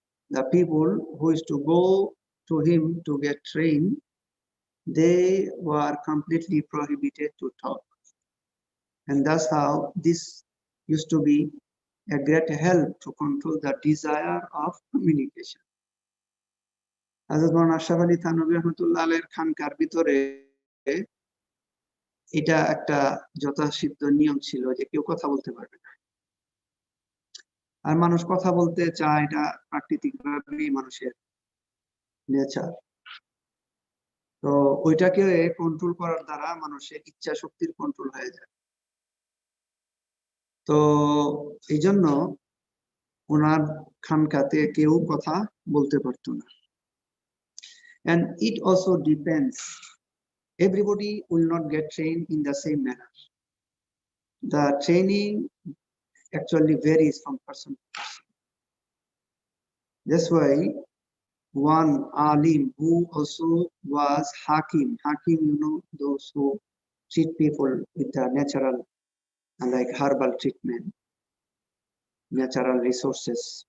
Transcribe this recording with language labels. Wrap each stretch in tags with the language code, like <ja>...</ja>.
<en>The people who used to go to him to get trained, they were completely prohibited to talk. And that's how this used to be a great help to control the desire of communication.</en> <bn>Hazrat Maulana Ashraf Ali Thanwi Rahmatullah alayhir খানকার ভিতরে এটা একটা যথাসিদ্ধ নিয়ম ছিল যে কেউ কথা বলতে পারবে না। আর মানুষ কথা বলতে চায়, এটা প্রাকৃতিকভাবেই মানুষের নেচার। তো ওইটাকে কন্ট্রোল করার দ্বারা মানুষের ইচ্ছা শক্তির কন্ট্রোল হয়ে যায়। তো এই জন্য ওনার খানকাতে কেউ কথা বলতে পারতো না।</bn> <en>And it also depends. Everybody will not get trained in the same manner. The training actually varies from person to person. That's why one alim who also was hakim, those who treat people with the natural, like herbal treatment, natural resources.</en>